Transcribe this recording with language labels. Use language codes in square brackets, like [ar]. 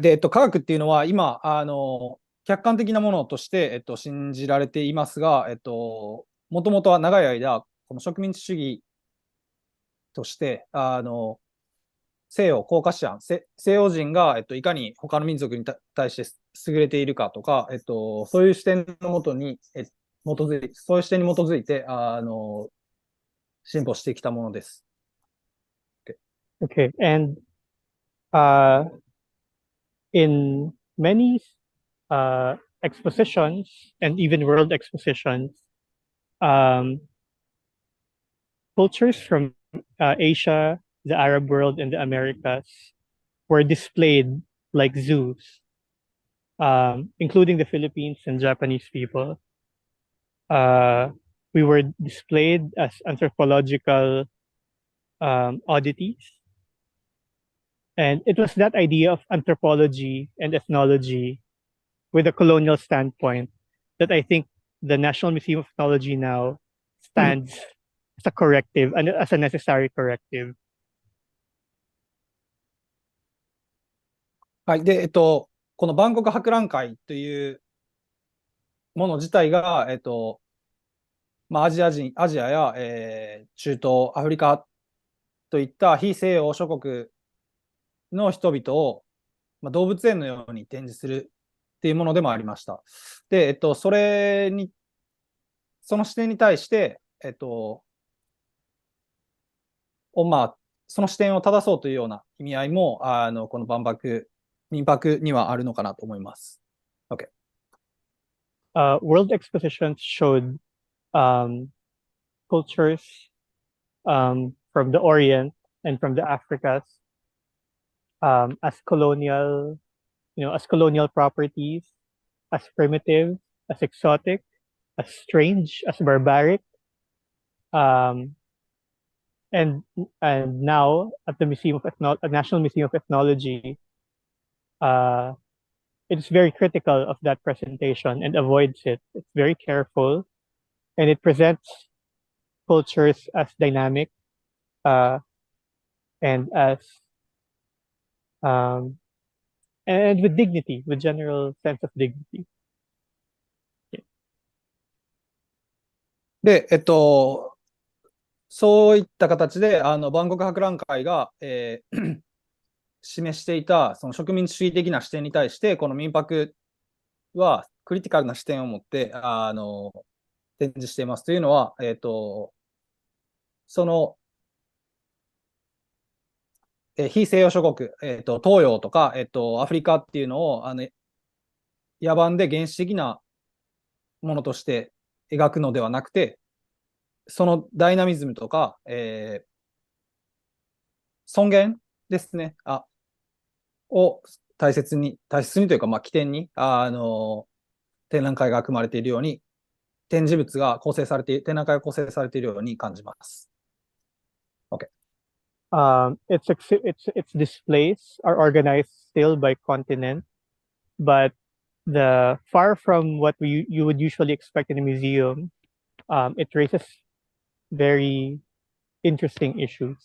[ja] で、科学っていうのは今、客観的なものとして、信じられていますが、もともとは長い間、この植民地主義として、西洋コーカシアン、西洋人が、いかに他の民族に対して優れているかとか、そういう視点のもとに、そういう視点に基づいて、進歩してきたものです。 [en] Okay, and in many expositions and even world expositions, cultures from Asia, the Arab world, and the Americas were displayed like zoos, including the Philippines and Japanese people. We were displayed as anthropological oddities. And it was that idea of anthropology and ethnology with a colonial standpoint that I think the National Museum of Ethnology now stands as a corrective and as a necessary corrective. [ja] はい。で、この万国博覧会というもの自体が、アジアや、中東、アフリカといった非西洋諸国の人々を、動物園のように展示するっていうものでもありました。で、その視点に対して、その視点を正そうというような意味合いも、この民泊にはあるのかなと思います。 [en] Okay. World expositions showed cultures from the Orient and from the Africas as colonial, as colonial properties, as primitive, as exotic, as strange, as barbaric. And now at the National Museum of Ethnology, it's very critical of that presentation and avoids it. It's very careful, and it presents cultures as dynamic and as and with dignity, with general sense of dignity. [ja] で、そういった形で、万国博覧会が、示していたその植民地主義的な視点に対して、この民泊はクリティカルな視点を持って展示していますというのは、その、非西洋諸国、東洋とか、アフリカっていうのを野蛮で原始的なものとして描くのではなくて、そのダイナミズムとか、尊厳ですね、を大切にというか、起点に、展覧会が組まれているように、展覧会が構成されているように感じます。 [en] Okay. Its displays are organized still by continent, but far from what you would usually expect in a museum, it raises very interesting issues.